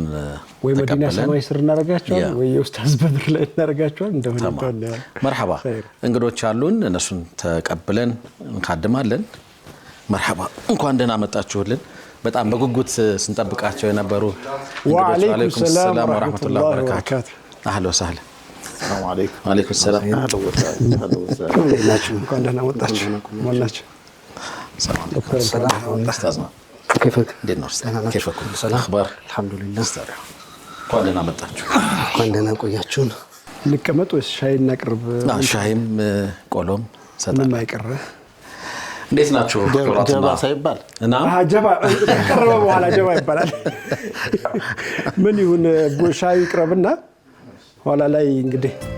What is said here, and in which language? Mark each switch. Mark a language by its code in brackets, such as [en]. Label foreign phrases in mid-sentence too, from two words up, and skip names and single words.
[am] ወይ መዲና ሰማይ ስር እናረጋቸዋለን ወይ ኡስታዝ በድር ላይ እናረጋቸዋለን። እንደሆነ መርሐባ እንግዶች አሉን። እነሱን ተቀብለን እንካድማለን። መርሐባ እንኳን ደህና መጣችሁልን። በጣም በጉጉት ስንጠብቃቸው የነበሩ [ar] وعليكم السلام ورحمة الله وبركاته። أهلا وسهلا السلام عليكم. وعليكم السلام. اهلا وسهلا. [am] እንኳን ደህና መጣችሁ። ሞላችሁ [ar] السلام عليكم. استاذنا كيفك؟ دينا كيفكم؟ الاخبار؟ الحمد لله. [am] እንኳን ደህና መጣችሁ። እንኳን ደህና ቆያችሁን። ልቀመጥ ወይስ ሻይ እናቅርብ? ሻይም ቆሎም ሰጣ ምን ማይቀር እንዴት ናችሁ? ጀባ ሳይባል እና ጀባ ቀረበ በኋላ ጀባ ይባላል። ምን ይሁን ሻይ ይቅረብና ኋላ ላይ እንግዲህ